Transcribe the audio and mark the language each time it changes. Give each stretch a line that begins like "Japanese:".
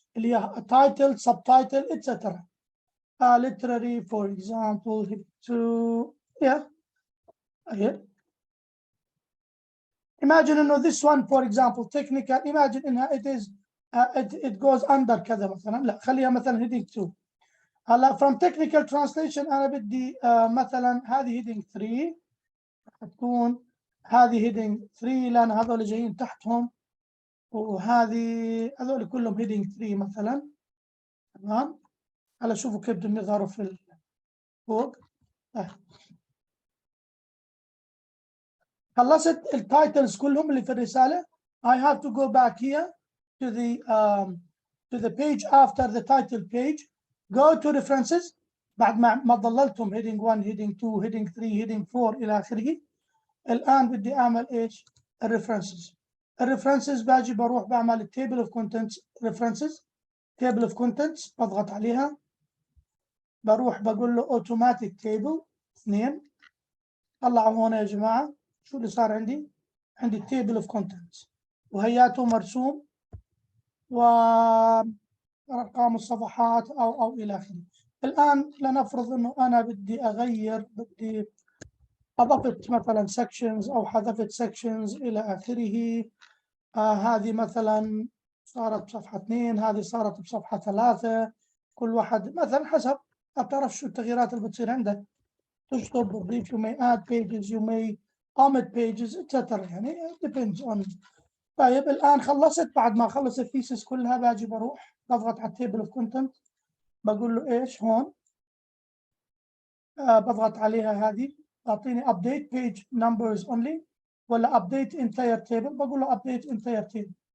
English: A title, subtitle, etc. Literary, for example, 2. Yeah. Here. Imagine, you know, this one, for example, technical. Imagine it is it goes under
Arabic: كذا مثلا. لا خليها مثلا heading 2. هلا
English: from technical translation
Arabic: أنا بدي مثلا هذه heading 3 تكون هذه heading 3 لأن هذول جايين تحتهم وهذه هذول كلهم heading 3 مثلا. تمام. هلا شوفوا كيف بدهم يظهروا في فوق. خلصت التايتلز كلهم اللي في الرسالة.
English: I have to go back here to the page after the title page. Go to references.
Arabic: بعد ما ضللتهم heading 1 heading 2 heading 3 heading 4 إلى آخره. الآن بدي أعمل إيش؟ الريفرنسز. الريفرنسز باجي بروح بعمل التيبل اوف كونتنتس ريفرنسز. تيبل اوف كونتنتس بضغط عليها. بروح بقول له اوتوماتيك تيبل 2. طلعوا هون يا جماعة. شو اللي صار عندي؟ عندي تيبل اوف كونتنتس وهياته مرسوم وأرقام الصفحات أو إلى آخره. الآن لنفرض إنه أنا بدي أغير بدي أضفت مثلا sections أو حذفت sections إلى آخره. هذه مثلا صارت بصفحة 2 هذه صارت بصفحة 3. كل واحد مثلا حسب ما بتعرف شو التغييرات اللي بتصير عندك. تشطب تضيف
English: you may add pages you may omit pages etc. يعني depends on.
Arabic: طيب الآن خلصت. بعد ما خلص الثيسس كلها باجي بروح بضغط على التيبل اوف كونتنت بقول له ايش هون. بضغط عليها هذه تعطيني
English: update page numbers only
Arabic: ولا
English: update entire table.
Arabic: بقول له
English: update entire table.